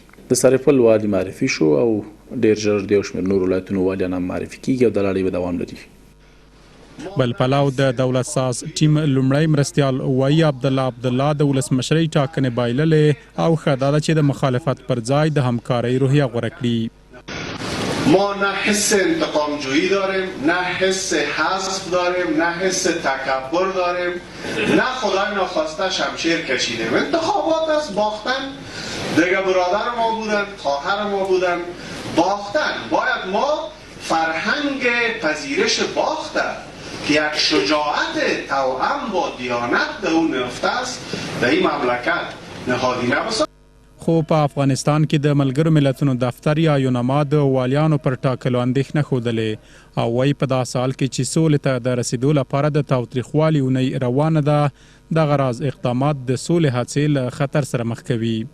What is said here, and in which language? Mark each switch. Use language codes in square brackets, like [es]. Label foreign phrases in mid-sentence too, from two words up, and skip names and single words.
[ps] د سرپل والی معرفي شو او ډیر ژر د یو شمېر نور ولایتونو والیان هم معرفي کیږي او د لړۍ به دوام لري. بل پلو د دولت ساز ټیم لومړی مرستیال وایي عبدالله د ولسمشرۍ ټاکنې بایللې او ښه دا ده چې د مخالفت پر ځای د همکارۍ روحیه غوره کړي. [fa] ما نه حس انتقام جویی داریم، نه حس حذف داریم، نه حس تکبر داریم، نه خدای ناخواسته شمشیر کشیدیم. انتخابات است، باختن. دیگه برادر ما بودن، خواهر ما بودن، باختن. باید ما فرهنگ پذیرش باخته که یک شجاعت توأم با دیانت در اون نهفته است در این مملکت نهادینه بسازیم. [ps] خو په افغانستان کې د ملګرو ملتونو دفتر یا یوناما د والیانو پر ټاکلو اندېښنه ښودلې او وایي په داسې حال کې چې سولې ته د رسېدو لپاره د تاوتریخوالي اونۍ روانه ده، دغه راز اقدامات د سولې هڅې له خطر سره مخ کوي.